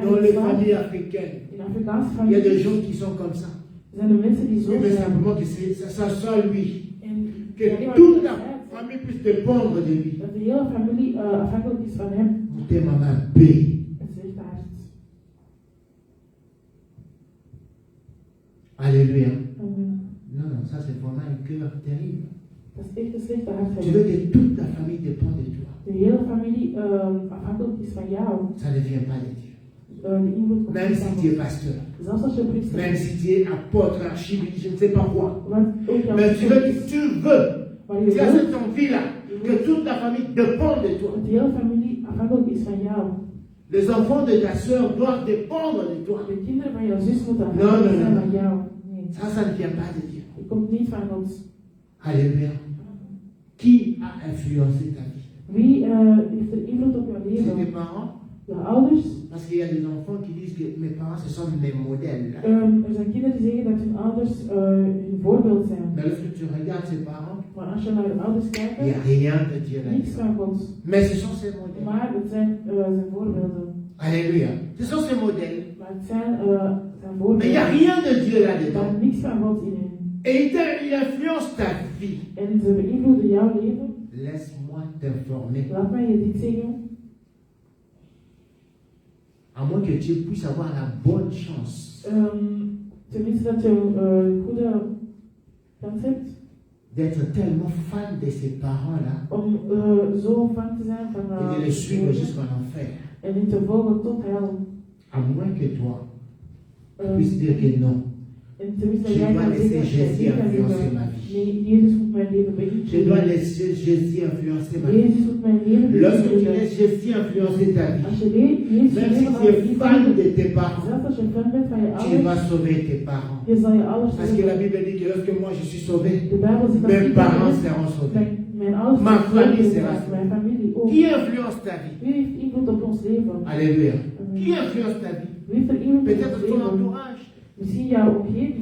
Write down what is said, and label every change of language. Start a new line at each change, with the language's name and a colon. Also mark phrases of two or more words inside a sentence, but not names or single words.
French: Dans les
Dutch: slaat.
French: familles africaines,
Dutch: In Afrikaanse
French: il y a des
Dutch: families
French: gens qui sont comme ça.
Dutch: zijn er mensen die zo
French: Oui, mais
Dutch: zijn.
French: simplement que ça soit lui.
Dutch: En
French: Que
Dutch: alleen maar
French: toute
Dutch: doet
French: la
Dutch: dat hij-
French: famille puisse dépendre de lui.
Dutch: dat de hele familie afhankelijk is van hem.
French: Écoutez, maman, paix.
Dutch: Het zegt hart.
French: Alléluia.
Dutch: Amen.
French: Non, non, ça c'est vraiment un cœur terrible.
Dutch: Dat is echt een slechte hart.
French: Tu veux que toute ta famille dépende de toi.
Dutch: De hele familie afhankelijk is van jou.
French: Ça ne vient pas de Dieu.
Dutch: De invloed komt
French: Même
Dutch: niet
French: si
Dutch: van
French: tu es
Dutch: God.
French: pasteur,
Dutch: Zelfs als je priester
French: même
Dutch: bent.
French: si tu es apôtre, archiviste, je ne sais pas quoi.
Dutch: Want ook jouw
French: Mais tu veux,
Dutch: priester is.
French: tu veux,
Dutch: Maar je
French: tu as
Dutch: wilt
French: cette envie-là, que toute ta famille dépende de toi.
Dutch: dat de hele familie afhankelijk is van jou.
French: Les enfants de ta soeur doivent dépendre de toi.
Dutch: De kinderen van jouw zus moeten
French: Non,
Dutch: afhankelijk
French: non,
Dutch: zijn
French: non.
Dutch: van jou. Nee,
French: Ça ne vient pas de Dieu.
Dutch: het komt niet van God.
French: Alléluia. Qui a influencé ta vie?
Dutch: Wie heeft er invloed op jouw
French: C'est tes
Dutch: leven?
French: parents?
Dutch: Je ouders.
French: Parce qu'il y a des enfants qui disent que mes parents, ce sont mes modèles.
Dutch: Er zijn kinderen die zeggen dat hun ouders hun voorbeeld zijn.
French: Mais lorsque tu regardes ses parents,
Dutch: Maar als je naar hun ouders
French: il n'y a
Dutch: kijkt,
French: rien de Dieu
Dutch: niks
French: là-dedans.
Dutch: van God.
French: Mais ce sont ses modèles.
Dutch: Maar het zijn zijn voorbeelden.
French: Alléluia. Ce sont ses modèles.
Dutch: Maar het zijn zijn
French: Mais il n'y a
Dutch: voorbeelden.
French: rien de Dieu
Dutch: Er
French: là-dedans.
Dutch: is niks van God in hen.
French: Et il influence ta vie.
Dutch: En ze beïnvloeden jouw leven.
French: Laisse-moi t'informer.
Dutch: Laat mij je dit zeggen.
French: À moins que tu puisses avoir la bonne chance
Dutch: Tenminste dat je een goede kans hebt
French: d'être tellement fan de ces parents-là
Dutch: om zo fan te zijn van
French: et de les suivre jusqu'en enfer.
Dutch: en die te volgen tot hel.
French: À moins que toi, tu puisses dire que non.
Dutch: En tenminste dat
French: Je
Dutch: jij
French: dois
Dutch: kan
French: laisser
Dutch: zeggen,
French: Jésus
Dutch: jij kan
French: influencer
Dutch: zeggen,
French: ma vie.
Dutch: nee, Jezus moet mijn leven
French: Je dois
Dutch: beïnvloeden.
French: laisser Jésus influencer ma vie.
Dutch: Jezus moet mijn leven
French: Lorsque tu
Dutch: beïnvloeden.
French: laisses Jésus influencer ta vie,
Dutch: Als je Jezus
French: même si
Dutch: leven
French: tu es fan
Dutch: laat
French: de tes parents,
Dutch: zelfs als je fan bent van je
French: tu
Dutch: ouders,
French: vas sauver tes parents.
Dutch: je zal je ouders
French: Parce que la
Dutch: zeggen.
French: Bible dit que lorsque moi je suis sauvé,
Dutch: De Bijbel zegt dat
French: mes
Dutch: ik
French: parents seront sauvés.
Dutch: mijn ouders
French: Ma
Dutch: zullen
French: famille
Dutch: gelukkig
French: sera
Dutch: zijn, mijn familie ook.
French: Qui influence ta vie?
Dutch: Wie heeft invloed op ons leven?
French: Alléluia.
Dutch: Amen.
French: Qui influence ta vie?
Dutch: Wie heeft er invloed op
French: Peut-être
Dutch: ons
French: ton
Dutch: leven?
French: entourage.
Dutch: Misschien jouw omgeving.